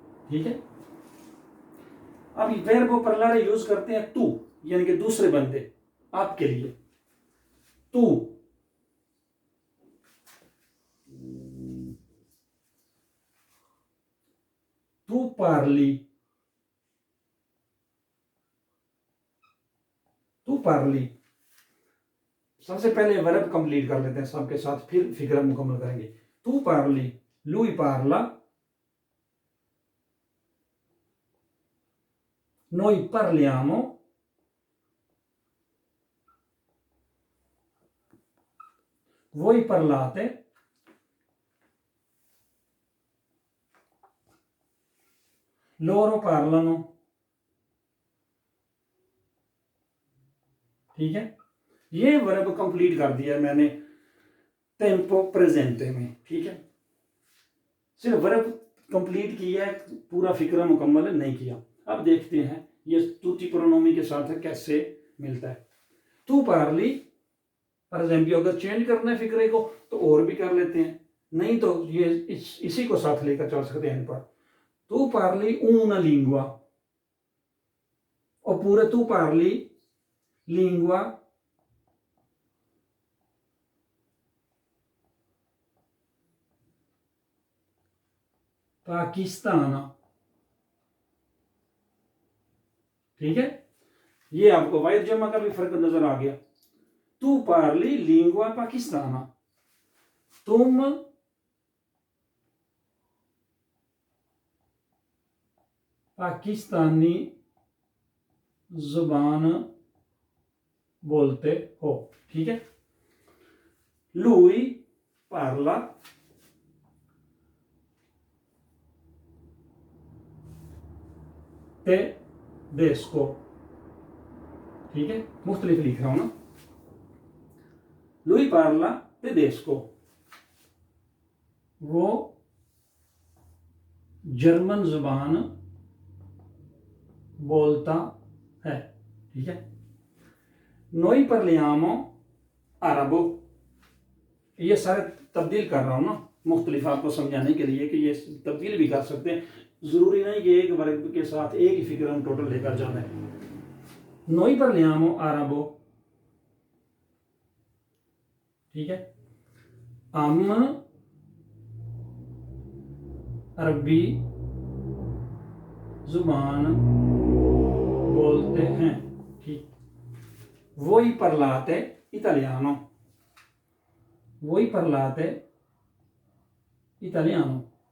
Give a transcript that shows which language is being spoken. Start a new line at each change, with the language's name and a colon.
Hindi: ठीक है, अब वर्ब parlare यूज करते हैं तू, यानी कि दूसरे बंदे, आपके लिए, तू, तू
Italian: parli, तू parli।
Hindi: सबसे पहले वर्ब कंप्लीट कर लेते हैं सबके साथ, फिर फिक्र मुकम्मल करेंगे।
Italian: तू parli, lui parla, noi parliamo, voi parlate, loro parlano।
Hindi: ठीक है, ये वर्ब कंप्लीट कर दिया मैंने टेम्पो प्रेजेंटे में। ठीक है, सिर्फ वर्ब कंप्लीट किया है, पूरा फिक्र मुकम्मल नहीं किया। अब देखते हैं ये तुति प्रोनोमी के साथ कैसे मिलता है। तू पार्ली, फॉर एग्जाम्पल अगर चेंज करना है फिक्रे को तो और भी कर लेते हैं, नहीं तो ये इसी को साथ लेकर चल सकते हैं पर।
Italian: तू पार्ली una lingua, oppure tu parli lingua पाकिस्ताना।
Hindi: ठीक है, ये आपको वाहिद जमा का भी फर्क नजर आ गया।
Italian: तू पार्ली लिंगुआ पाकिस्ताना,
Hindi: तुम पाकिस्तानी जुबान बोलते हो। ठीक है,
Italian: lui parla tedesco।
Hindi: ठीक है, मुख्तलिफ लिख रहा हूं ना।
Italian: lui parla tedesco,
Hindi: वो जर्मन जुबान बोलता है। ठीक है,
Italian: noi parliamo arabo,
Hindi: ये सारे तब्दील कर रहा हूं ना मुख्तलिफ आपको समझाने के लिए कि ये तब्दील भी कर सकते हैं, जरूरी नहीं कि एक वर्ग के साथ एक ही फिक्र हम टोटल लेकर जाना है।
Italian: noi parliamo arabo।
Hindi: ठीक है, हम अरबी जुबान बोलते हैं। ठीक,
Italian: voi parlate italiano, voi parlate italiano।